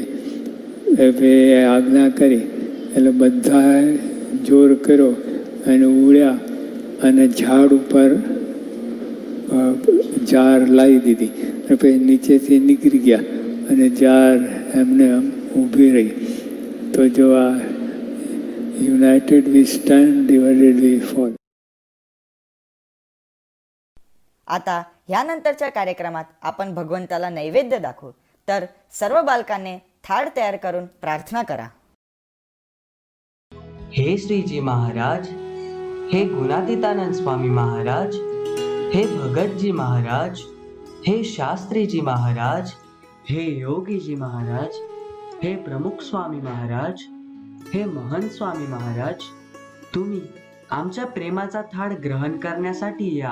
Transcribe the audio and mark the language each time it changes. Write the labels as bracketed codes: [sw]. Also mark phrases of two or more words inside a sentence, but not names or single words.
[gu] આજ્ઞા કરી એટલે બધાએ જોર કર્યો અને ઉડ્યા અને ઝાડ ઉપર જાર લાવી દીધી. પછી નીચેથી નીકળી ગયા અને જાર એમને આમ ઊભી રહી. તો જો આ [en] united we stand, divided we fall. [mr] आता ह्यानंतरच्या कार्यक्रमात आपण भगवंताला नैवेद्य दाखवू, तर सर्व बालकांनी थाळ तयार करून प्रार्थना करा. हे श्रीजी महाराज, हे गुणातीतानंद स्वामी महाराज, हे भगतजी महाराज, हे शास्त्रीजी महाराज, हे योगीजी महाराज, हे प्रमुख स्वामी महाराज, हे महंत स्वामी महाराज, तुम्ही आमच्या प्रेमाचा थाळ ग्रहण करण्यासाठी या.